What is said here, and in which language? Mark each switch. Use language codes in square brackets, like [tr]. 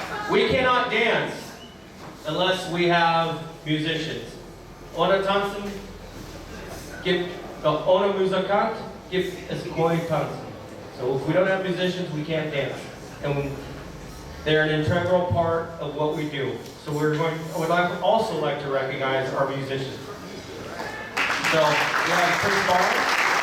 [en] We cannot dance unless we have musicians. [de] Ohne tanzen gibt ohne Musiker gibt es kein tanzen. [en] So if we don't have musicians, we can't dance. And they're an integral part of what we do. So I would also like to recognize our musicians. So we have Fritz Baum.